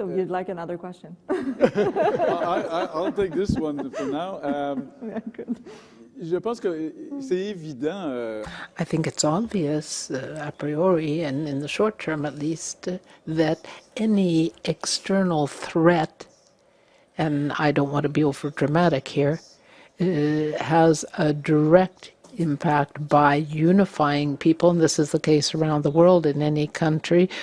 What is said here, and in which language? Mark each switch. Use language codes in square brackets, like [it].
[en] Or you'd like another question? I'll take this one for now. Yeah, good. [fr] Je pense que c'est évident. [en] I think it's obvious, a priori, and in the short term at least, that any external threat, and I don't want to be over dramatic here, has a direct impact by unifying people, and this is the case around the world in any country.